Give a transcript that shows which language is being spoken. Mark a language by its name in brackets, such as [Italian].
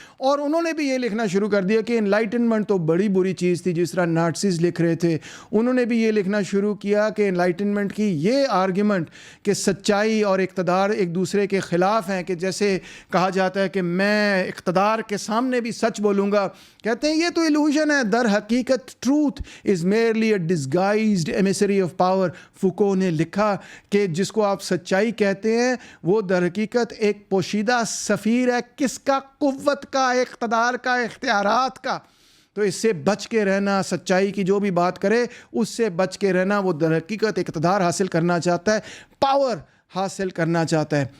[Urdu] اور انہوں نے بھی یہ لکھنا شروع کر دیا کہ انلائٹنمنٹ تو بڑی بری چیز تھی، جس طرح نازیز لکھ رہے تھے. انہوں نے بھی یہ لکھنا شروع کیا کہ انلائٹنمنٹ کی یہ آرگیومنٹ کہ سچائی اور اقتدار ایک دوسرے کے خلاف ہیں، کہ جیسے کہا جاتا ہے کہ میں اقتدار کے سامنے بھی سچ بولوں گا، کہتے ہیں یہ تو ایلوژن ہے. در حقیقت [English] Truth is merely a disguised emissary of power. [Urdu] فوکو نے لکھا کہ جس کو آپ سچائی کہتے ہیں وہ در حقیقت ایک پوشیدہ سفیر ہے. کس کا؟ قوت کا، اقتدار کا، اختیارات کا. تو اس سے بچ کے رہنا، سچائی کی جو بھی بات کرے اس سے بچ کے رہنا. وہ در حقیقت اقتدار حاصل کرنا چاہتا ہے، پاور حاصل کرنا چاہتا ہے.